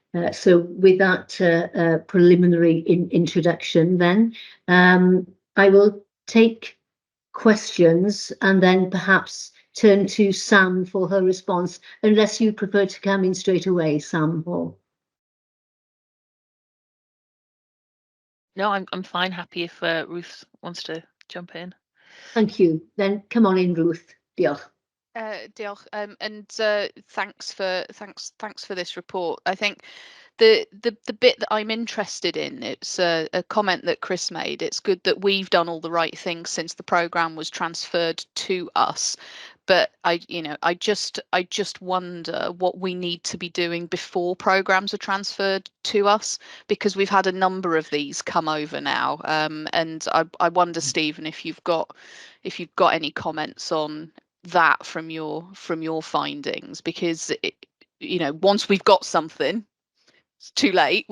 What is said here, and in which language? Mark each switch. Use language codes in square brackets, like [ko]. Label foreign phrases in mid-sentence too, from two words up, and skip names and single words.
[en] So with that preliminary introduction, then I will take questions and then perhaps turn to Sam for her response, unless you prefer to come in straight away, Sam. Or No, I'm fine. Happy if Ruth wants to jump in. thank you. Then come on in, Ruth. Diolch. [cy] Diolch, [en] and thanks for this report. I think the bit that I'm interested in, it's a comment that Chris made. It's good that we've done all the right things since the programme was transferred to us, but I just wonder what we need to be doing before programmes are transferred to us, because we've had a number of these come over now, and I wonder, Stephen, if you've got any comments on that from your findings, because once we've got something, it's too late.